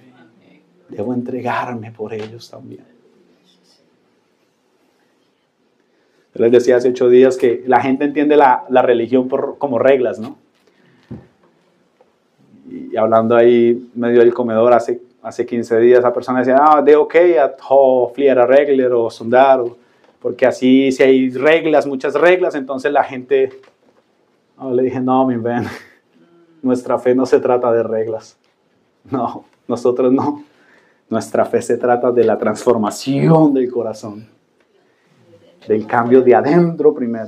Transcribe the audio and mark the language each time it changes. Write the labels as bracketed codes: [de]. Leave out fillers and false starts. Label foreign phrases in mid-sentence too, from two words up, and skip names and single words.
[es] Debo entregarme por ellos también. Yo les decía hace 8 días que la gente entiende la religión como reglas, ¿no? Y hablando ahí medio del comedor hace 15 días, esa persona decía, [sv] det är okej att ha flera regler och sådär, [es] porque así si hay reglas, muchas reglas, entonces la gente... le dije, no, mi ven. Nuestra fe no se trata de reglas. No, nosotros no. Nuestra fe se trata de la transformación del corazón. Del cambio de adentro primero.